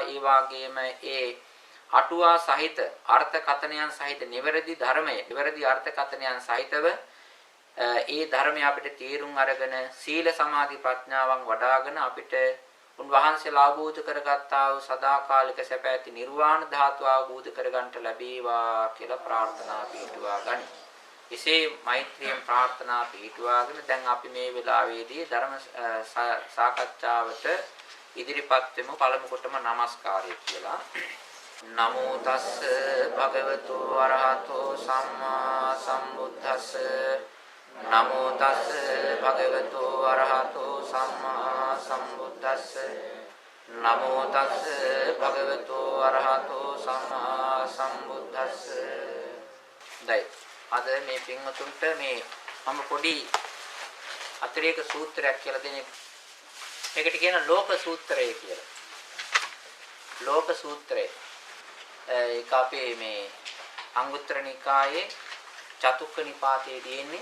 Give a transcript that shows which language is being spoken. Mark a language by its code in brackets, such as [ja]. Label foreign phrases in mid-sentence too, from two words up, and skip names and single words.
[si] ඒ වාගේම ඒ අටුවා සහිත අර්ථකථනයන් සහිත නිවැරදි ධර්මය, නිවැරදි අර්ථකථනයන් සහිතව ඒ ධර්මය අපිට තේරුම් අරගෙන සීල සමාධි ප්‍රඥාවන් වඩ아가න අපිට උන්වහන්සේලා අවබෝධ කරගත්තා වූ සදාකාලික සැප ඇති නිර්වාණ ධාතුව අවබෝධ කරගන්නට ලැබේවා කියලා ප්‍රාර්ථනා පිටුවා ගනි. එසේ මෛත්‍රියෙන් ප්‍රාර්ථනා පිටුවාගෙන දැන් අපි මේ වෙලාවේදී ධර්ම සාකච්ඡාවට ඉදිරිපත් වෙමු. පළමු කොටම নমස්කාරය කියලා. [pi] නමෝ තස්ස භගවතු වරහතෝ සම්මා සම්බුද්දස්ස නමෝ තස්ස භගවතු වරහතෝ සම්මා සම්බුද්දස්ස නමෝ තස්ස භගවතු වරහතෝ සම්මා සම්බුද්දස්ස. [si] දැන් අද මේ පින්වතුන්ට මේ මම පොඩි අතිරේක සූත්‍රයක් කියලා දෙන්නේ. මේකට කියන ලෝක සූත්‍රය කියලා. ලෝක සූත්‍රය ඒක අපේ මේ අංගුත්තර නිකායේ චතුක්ක නිපාතයේ තියෙන්නේ.